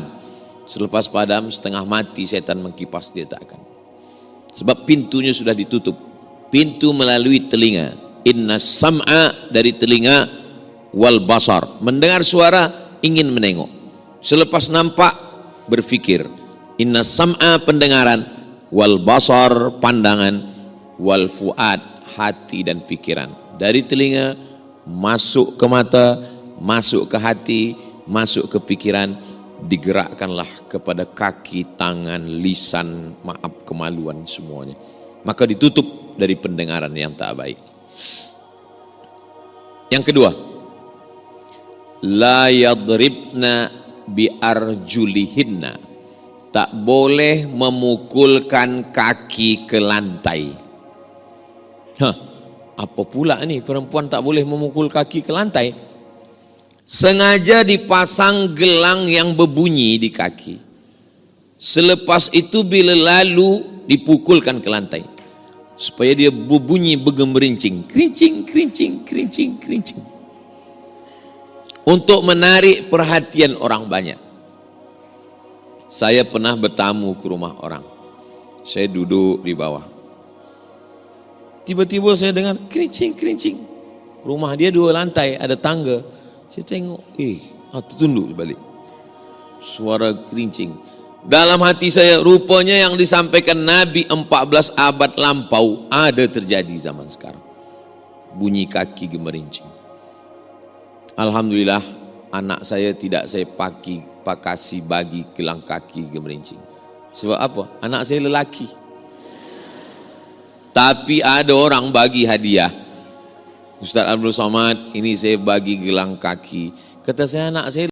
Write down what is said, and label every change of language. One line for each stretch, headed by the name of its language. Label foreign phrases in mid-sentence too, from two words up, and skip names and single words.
Malay: Selepas padam, setengah mati setan mengkipas, dia tak akan. Sebab pintunya sudah ditutup. Pintu melalui telinga.
Arabic: إن السمع,
Malay: dari telinga,
Arabic: والبصر,
Malay: mendengar suara, ingin menengok. Selepas nampak, berfikir.
Arabic: إن السمع,
Malay: pendengaran,
Arabic: والبصر,
Malay: pandangan,
Arabic: والفؤاد,
Malay: hati dan pikiran. Dari telinga masuk ke mata, masuk ke hati, masuk ke pikiran, digerakkanlah kepada kaki, tangan, lisan, maaf, kemaluan, semuanya. Maka ditutup dari pendengaran yang tak baik. Yang kedua,
Arabic: لا يضربن بأرجلهن,
Malay: tak boleh memukulkan kaki ke lantai. Apa pula ni perempuan tak boleh memukul kaki ke lantai? Sengaja dipasang gelang yang berbunyi di kaki. Selepas itu bila lalu dipukulkan ke lantai, supaya dia berbunyi bergemerincing, kerincing, kerincing, kerincing, kerincing, untuk menarik perhatian orang banyak. Saya pernah bertamu ke rumah orang. Saya duduk di bawah. Tiba-tiba saya dengar kerincing, kerincing. Rumah dia 2 lantai, ada tangga. Saya tengok, tertunduk balik. Suara kerincing. Dalam hati saya, rupanya yang disampaikan Nabi 14 abad lampau ada terjadi zaman sekarang. Bunyi kaki gemerincing. Alhamdulillah, anak saya tidak saya pakasi bagi gelang kaki gemerincing. Sebab apa? Anak saya lelaki. Tapi ada orang bagi hadiah. Ustaz Abdul Somad, ini saya bagi gelang kaki. Kata saya, anak saya